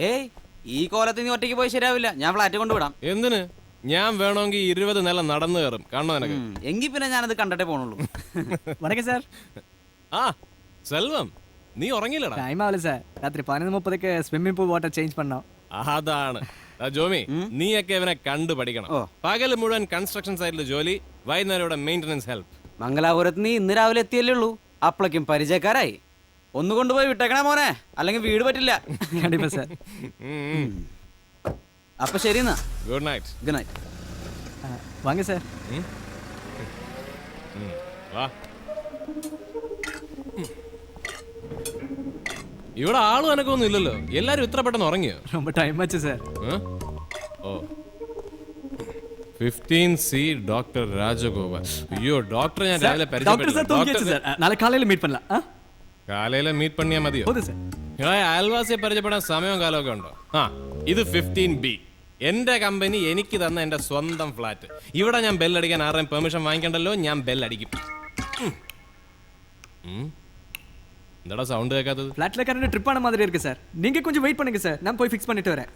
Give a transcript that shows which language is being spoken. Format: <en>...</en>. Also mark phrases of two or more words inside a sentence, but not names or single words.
<ml>ഏയ്, ഈ കോലത്തിൽ നീ ഒറ്റയ്ക്ക് പോയി ശരിയാവില്ല, ഞാൻ ഫ്ലാറ്റ് കൊണ്ടുവിടാം. എന്തിന്? ഞാൻ വേണമെങ്കിൽ 20 നില നടന്നു കയറും, കാണണോ നിനക്ക്? എങ്കിൽ പിന്നെ ഞാനത് കണ്ടിട്ടേ പോണുള്ളൂ.</ml> <ta>வணக்கம் சார்.</ta> <ml>ആ സെൽവം, നീ ഉറങ്ങിയില്ലടാ?</ml> <ta>டைம் ஆகல சார். ராத்திரி 11:30க்கு</ta> <en>swimming pool water change</en> <ta>பண்ணோம்.</ta> <ml>അതാണ് ജോമി, നീയൊക്കെ ഇവനെ കണ്ടു പഠിക്കണം. പകല് മുഴുവൻ</ml> <en>construction site</en> <ml>ജോലി, വൈകുന്നേരം ഇവിടെ</ml> <en>maintenance help.</en> <ml>മംഗലാപുരത്ത് നീ ഇന്ന് രാവിലെ എത്തിയല്ലേ ഉള്ളൂ, അപ്പളേക്കും പരിചയക്കാരായി. ഒന്ന് കൊണ്ടുപോയി വിട്ടേക്കണേ മോനെ, അല്ലെങ്കിൽ വീട് പറ്റില്ല.</ml> <ta>கண்டிப்பா சார்.</ta> <ml>അപ്പൊ ശരി എന്നാ,</ml> <en>good night. good night.</en> <ta>வாங்க சார்.</ta> <ml>വാ. ഇവിടെ ആളും എനക്കൊന്നും ഇല്ലല്ലോ, എല്ലാരും ഇത്ര പെട്ടെന്ന് ഉറങ്ങിയോ?</ml> <ta>ரொம்ப டைம் ஆச்சு சார்.</ta> <ml>ഓ, 15C ഡോക്ടർ രാജഗോപാൽ. അയ്യോ, ഡോക്ടർ ഞാൻ രാവിലെ</ml> <ta>டாக்டர் சார் தூங்கியாச்சு சார். நாளைக்கு காலையில மீட் பண்ணலாம். காலையில மீட் பண்ணா</ta> <ml>മതിയോ?</ml> <ta>போதும் சார்.</ta> <ml>അയൽവാസിയെ പരിചയപ്പെടാൻ സമയവും കാലമൊക്കെ ഉണ്ടോ? ആ, ഇത് 15B, എന്റെ കമ്പനി എനിക്ക് തന്ന എന്റെ സ്വന്തം ഫ്ലാറ്റ്. ഇവിടെ ഞാൻ ബെല്ലടിക്കാൻ ആരുടെയും പെർമിഷൻ വാങ്ങിക്കണ്ടല്ലോ, ഞാൻ ബെല്ലടിക്കും. എന്താടാ സൗണ്ട് കേൾക്കാത്തത്?</ml> <ta>ஃபிளாட்ல</ta> <en>current trip</en> <ta>ஆன மாதிரி இருக்கு சார். நீங்க கொஞ்சம் வெயிட் பண்ணுங்க சார், நான் போய் ஃபிக்ஸ் பண்ணிட்டு வரேன்.</ta>